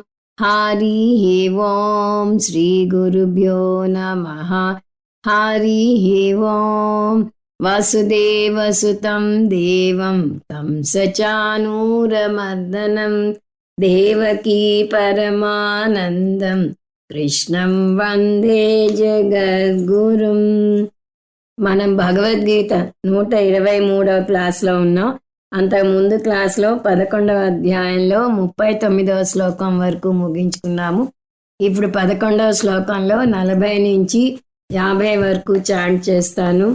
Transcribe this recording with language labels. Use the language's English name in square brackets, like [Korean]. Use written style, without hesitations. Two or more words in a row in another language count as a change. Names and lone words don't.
[Sanskrit] हरिः ओं श्रीगुरुभ्यो नमः। हरिः ओं वसुदेवसुतं देवं तं सचानूरमर्दनं देवकी परमानन्दं కృష్ణం వందే జగద్గురుం. [Telugu] మనం భగవద్గీత 123వ క్లాస్లో ఉన్నాం. అంతకుముందు క్లాస్లో 11వ అధ్యాయంలో 39వ శ్లోకం వరకు ముగించుకున్నాము. ఇప్పుడు 11వ శ్లోకంలో 40 నుంచి 50 వరకు చాంట్ చేస్తాను.